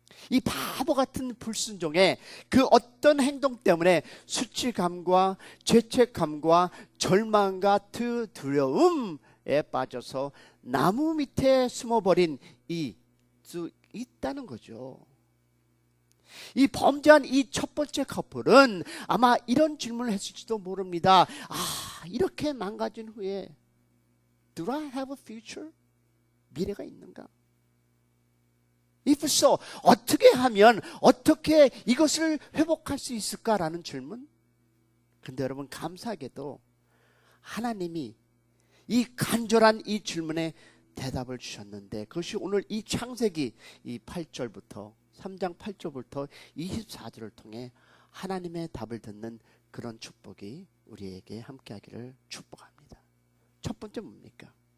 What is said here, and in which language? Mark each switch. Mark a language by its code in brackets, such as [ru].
[ko] 이 바보 같은 불순종에 그 어떤 행동 때문에 수치감과 죄책감과 절망과 두려움에 빠져서 나무 밑에 숨어버린 수 있다는 거죠. 이 범죄한 이 첫 번째 커플은 아마 이런 질문을 했을지도 모릅니다. 이렇게 망가진 후에 [en] Do I have a future? [ko] 미래가 있는가? [en] If so, [ko] 어떻게 하면 어떻게 이것을 회복할 수 있을까라는 질문. 근데 여러분, 감사하게도 하나님이 이 간절한 이 질문에 대답을 주셨는데, 그것이 오늘 이 창세기 이 8절부터 3장 8절부터 24절을 통해 하나님의 답을 듣는 그런 축복이 우리에게 함께하기를 축복합니다. 첫 번째 뭡니까?